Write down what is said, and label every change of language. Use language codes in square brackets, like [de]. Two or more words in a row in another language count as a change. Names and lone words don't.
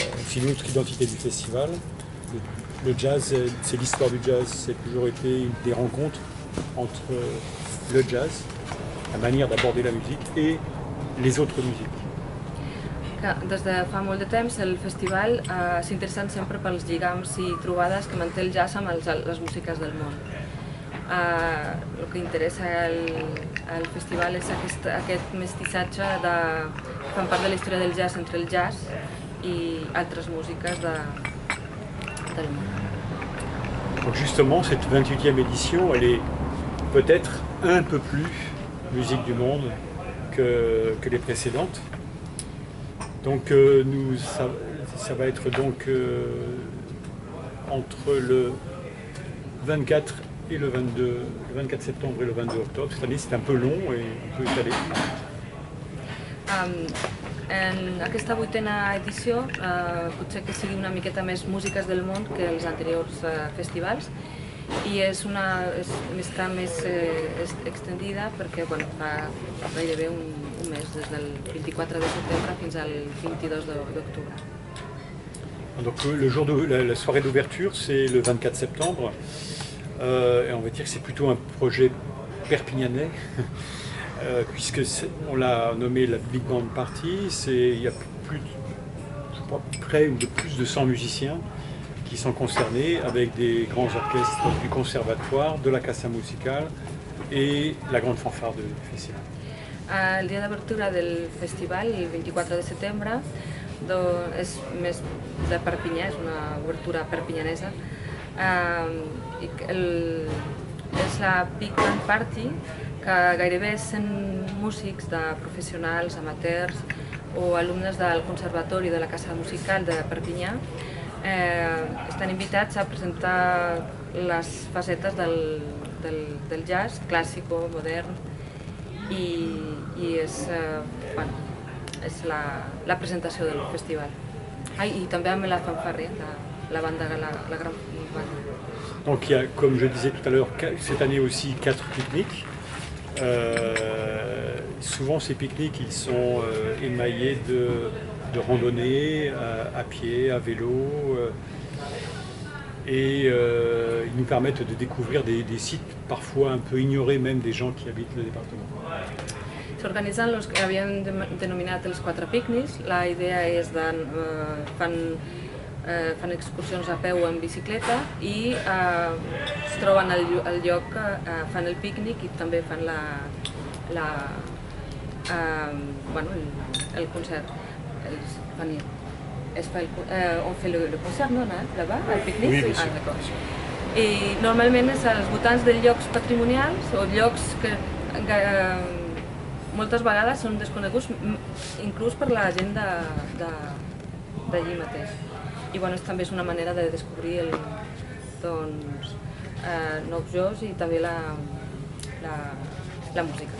[fr] aussi une autre identité du festival. Le jazz, c'est l'histoire du jazz, c'est toujours été des rencontres entre le jazz, la manière d'aborder la musique et les autres musiques. [ca] Des de fa molt de temps el festival s'ha interessat sempre pels lligams i trobades que manté el jazz amb les músiques del món. El que interessa al festival és aquest mestissatge de fan part de la història del jazz entre el jazz i altres músiques del món. [fr] Donc justement, cette 28e édition, elle est peut-être un peu plus musique du monde que les précédentes. Donc ça va être donc entre le 24 et le 24 septembre et le 22 octobre. Cette année c'est un peu long et un peu étalé. [ca] En aquesta 8a edició potser que sigui una miqueta més músiques del món que els anteriors festivals i està més extendida perquè fa gairebé un mes, des del 24 de setembre fins al 22 d'octubre. [fr] Donc la soirée d'ouverture c'est le 24 septembre et on va dire que c'est plutôt un projet perpignanais puisque on l'a nommé la Big Band Party. Il y a près de plus de 100 musiciens qui sont concernés avec des grands orchestres du conservatoire, de la Casa Musical et la grande fanfare du festival. [ca] El dia d'obertura del festival, el 24 de setembre, és més de Perpinyà, és una obertura perpinyanesa. És la Big Band Party, que gairebé 100 músics professionals, amateurs o alumnes del Conservatori de la Casa Musical de Perpinyà estan invitats a presentar les facetes del jazz clàssico, modern, i és la presentació del festival. I també amb la fanfare, la gran banda. [fr] Donc il y a, comme je disais tout à l'heure, cette année aussi 4 pique-niques. Souvent ces pique-niques ils sont émaillés de randonnées à pied, à vélo et ils nous permettent de découvrir des sites parfois un peu ignorés même des gens qui habitent le département. [ca] S'organitzen els que havien denominat els 4 pícnics. La idea és fan excursions a peu o en bicicleta i es troben al lloc, fan el pícnic i també fan el concert. [fr] On fait le concert, non, là-bas, [ca] al pícnic? [fr] Oui, bien sûr. [ca] D'acord. I normalment és als voltants de llocs patrimonials o llocs que moltes vegades són desconeguts inclús per la gent d'allí mateix. I també és una manera de descobrir nous llocs i també la música.